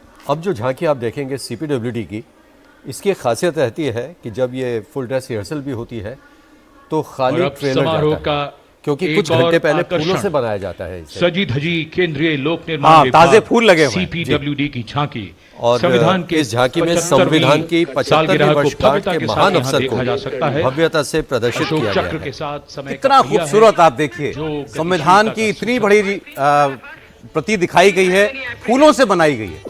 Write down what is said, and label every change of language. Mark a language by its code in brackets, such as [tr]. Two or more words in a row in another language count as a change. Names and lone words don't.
[hi] अब जो झांकी आप देखेंगे CPWD की, इसकी एक खासियत रहती है कि जब ये [en] full dress rehearsal [hi] भी होती है तो खाली ट्रेलर जाता है, क्योंकि कुछ घंटे पहले फूलों से बनाया जाता है इसे। सजी धजी केंद्रीय लोक निर्माण ताजे फूल लगे हुए हैं। CPWD की झांकी और संविधान के इस झांकी में संविधान की 75वीं वर्षगांठ के महान अवसर को भव्यता से प्रदर्शित किया गया है। के साथ समय कितना खूबसूरत आप देखिए, संविधान की इतनी बड़ी प्रति दिखाई गई है, फूलों से बनाई गई है,